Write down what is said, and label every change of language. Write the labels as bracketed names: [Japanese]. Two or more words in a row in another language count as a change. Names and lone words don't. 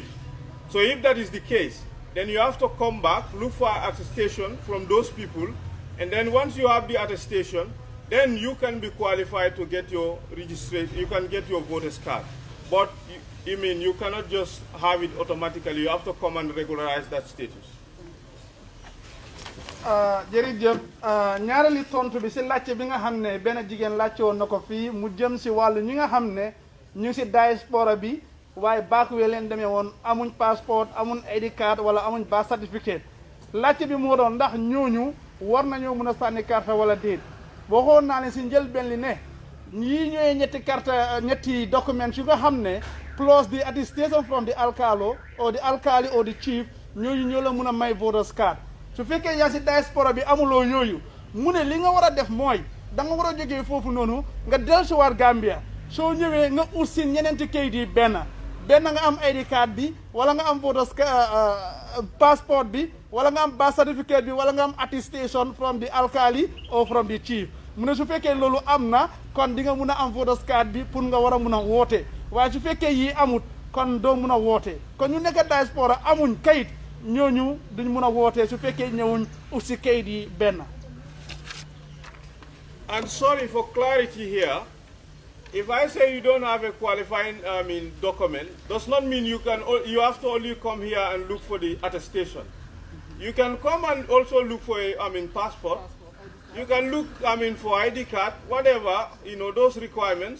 [English] So if that is the case, then you have to come back, look for attestation from those people, and then once you have the attestation, then you can be qualified to get your registration, you can get your voter's card. But you cannot just have it automatically, you have to come and regularize that status. [Wolof] jërëjëf ñaareeli tontu bi si laajte bi nga xam ne benn jigéen laajte woon na ko fii mu jëm si wàllu ñi nga xam ne ñu si diaspora bi waaye baakuwee leen demee woon amuñ passeport amuñ [English] ID card [Wolof] wala amuñ [English] birth certificate [Wolof] laajte bi moo doon ndax ñooñu war nañoo mën a sànni carte wala déet waxoon naa ne si njëlbeen li ne yii ñooy ñetti carte ñetti documents yu nga xam ne [English] plus the attestation from the alcalo or the alkali or the chief [Wolof] ñooñu ñoo la mun a may [English] voters card [Wolof] su fekkee yaa si diaspora bi amuloo yooyu mu ne li nga war a def mooy da nga war a jógee foofu noonu nga dellusiwaat Gambia soo ñëwee nga ut si ñeneenti kayit yi benn nga am [English] ID card [Wolof] bi wala nga am [English] voters passport [Wolof] bi wala nga am [English] birth certificate [Wolof] bi wala nga am [English] attestation from the alkali or from the chief [Wolof] mu ne su fekkee loolu am na kon di nga mun a am [English] voters card [Wolof] bi pour nga war a mun a woote waaye su fekkee yii amut kon doo mun a woote kon ñu nekk diaspora amuñ kayit ñooñu duñ mun a woote su fekkee ñëwuñ ut si kayit yi benn. [English] And sorry for clarity here. If I say you don't have a qualifying, document, does not mean you have to only come here and look for the attestation. You can come and also look for a, passport. You can look, for ID card, whatever, those requirements.